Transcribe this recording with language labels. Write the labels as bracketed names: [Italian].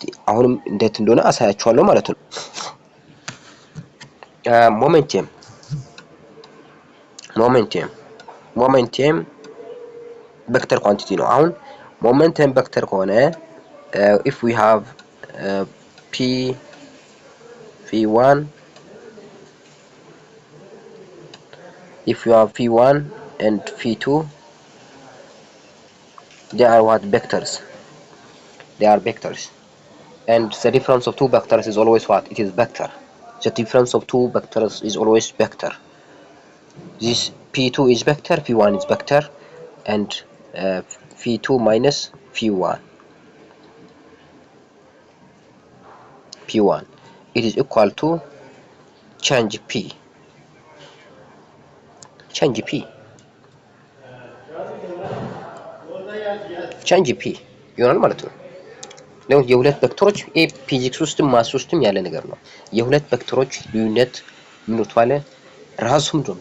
[Amharic] አሁንም እንዴት እንደሆነ አሳያችኋለሁ ማለት ነው። [English] momentum vector quantity [Amharic] ነው። አሁን [English] momentum vector ከሆነ if we have p v1 if you have v1 and v2, they are what? Vectors. They are vectors, and the difference of two vectors is always what? It is vector. The difference of two vectors is always vector. This p2 is vector, v1 is vector, and v2 minus v1 p1, it is equal to change p [Amharic] ይሆናል ማለት ነው። ለምን የሁለት ቬክተሮች ፊዚክስ ውስጥም ማስ ውስጥም ያለ ነገር ነው። የሁለት ቬክተሮች ልዩነት ምን ተባለ? ራሱ ምንድነው?